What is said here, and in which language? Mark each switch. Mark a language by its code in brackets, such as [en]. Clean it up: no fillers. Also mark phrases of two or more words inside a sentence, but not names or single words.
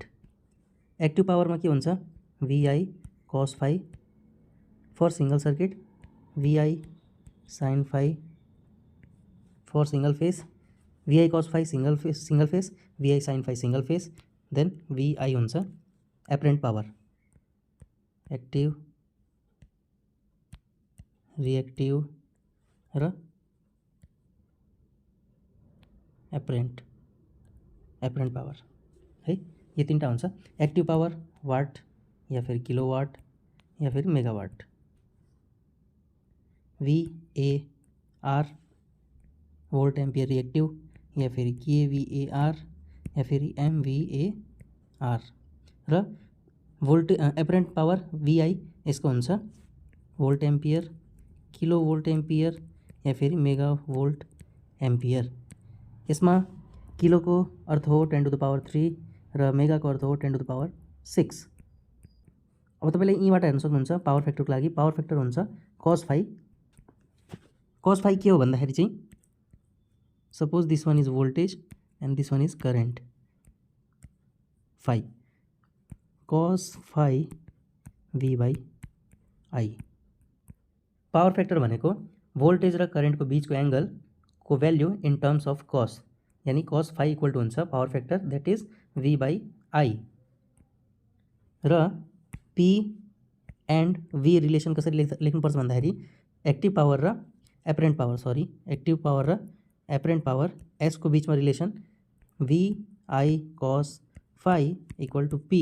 [en] active powerma [ne] के हुन्छ [en] VI cos phi for single circuit, VI sin phi for single phase, VI cos phi single phase, VI sin phi single phase, then VI हुन्छ apparent power, active, reactive र apparent power है। [ne] ये 3टा हुन्छ। [en] active power watt [hi] या फिर [en] किलोवाट [hi] या फिर [en] megawatt, VAR volt ampere reactive, [hi] या फिर [en] kVAR [hi] या फिर [en] MVAR। [ne] र [en] volt apparent power [ne] VI यसको हुन्छ [en] volt ampere, kilo volt ampere [hi] या फिर [en] mega volt ampere. [ne] यसमा किलोको अर्थ हो [en] 10 to the power 3 [ne] र मेगाको अर्थ हो [en] 10 to the power 6। [ne] अब तपाईले यीबाट हेर्न सक्नुहुन्छ [en] power factorको [ne] लागि [en] power factor [ne] हुन्छ [en] cos phi। cos phi [ne] के हो भन्दाखेरि चाहिँ [en] suppose this one is voltage and this one is current phi. cos phi v by I। power factor [ne] भनेको भोल्टेज र करेन्टको बिचको एङ्गलको भ्याल्यु [en] in terms of cos, [ne] यानी [en] cos phi equal to [ne] हुन्छ [en] power factor that is v by I. [ne] र [en] p and v relation [ne] कसरी लेख्नुपर्छ भन्दाखेरि [en] active power [ne] र [en] apparent power active power [ne] र [en] apparent power s [ne] को बिचमा रिलेसन [en] vi cos phi equal to p.